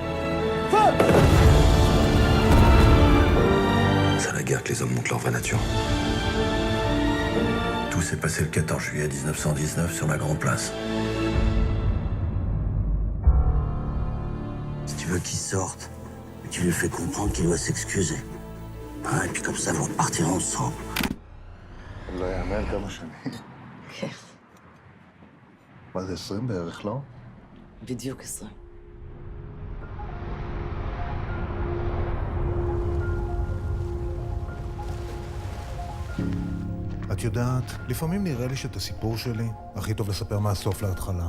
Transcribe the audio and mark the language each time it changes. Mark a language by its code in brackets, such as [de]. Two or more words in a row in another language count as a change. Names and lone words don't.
[fr] C'est à la guerre que les hommes montrent leur vraie nature. Tout s'est passé le 14 juillet 1919 sur la Grande Place. Si tu veux qu'il sorte, tu lui fais comprendre qu'il doit s'excuser. Et puis comme ça, vous repartirez ensemble. [he] לא יאמן כמה שנים. כן. מה זה, 20 בערך, לא? בדיוק 20. את יודעת, לפעמים נראה לי שאת הסיפור שלי הכי טוב לספר מהסוף להתחלה.